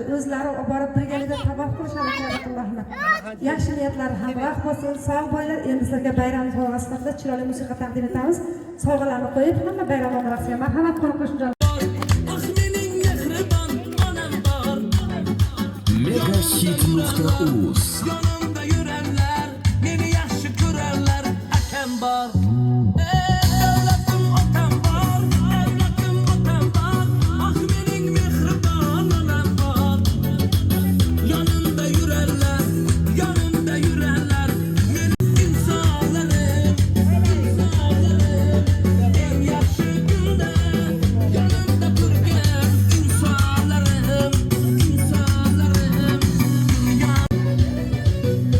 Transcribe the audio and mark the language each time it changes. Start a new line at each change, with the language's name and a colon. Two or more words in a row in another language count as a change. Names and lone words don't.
Uzbek: O'zlari olib borib birgalikda tavof qilishadi Allohni. Yaxshi niyatlar hamroh bo'lsin. Sog' bo'linglar. Endi sizlarga bayram sovg'asi sifatida chiroyli musiqa taqdim etamiz. Sovg'alarni qo'yib, hamma bayram onlarasiga marhamat qilib qo'shimcha Megashit.uz
Turkish: Yanımda yürenler, beni yaşlı kırarlar, akem var. Evladım otam var, evladım otam var. Ah benim mehriban anam var. Yanımda yürerler, yanımda yürerler. Benim insanlarım, en yaşlı günde yanımda durgan insanlarım.